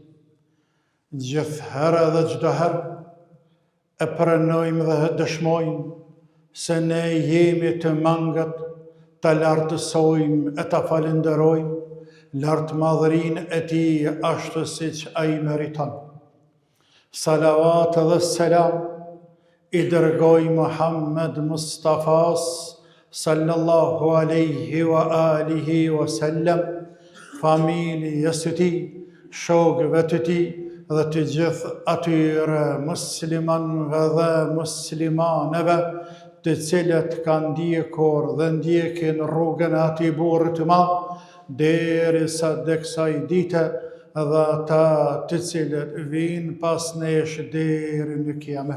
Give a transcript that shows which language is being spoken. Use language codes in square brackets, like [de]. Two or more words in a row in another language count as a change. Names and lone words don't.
[sq] Gjithë herë dhe çdo herë e pranojmë dhe dëshmojmë se ne jemi të mangët të lartësojmë e të falenderojmë lartë madhërinë e tij ashtu siç ai meriton. Salavat dhe selam i dërgoj Muhammed Mustafas [ar] صلى الله عليه وعلى آله وسلم, [sq] familjes së tij, shokëve të tij dhe të gjithë atyre muslimanëve dhe muslimaneve të cilët kanë ndjekur dhe ndjekin rrugën e atij burri të madh derisa dhe kësaj dite dhe ata të cilët vinë pas nesh deri në kiamet.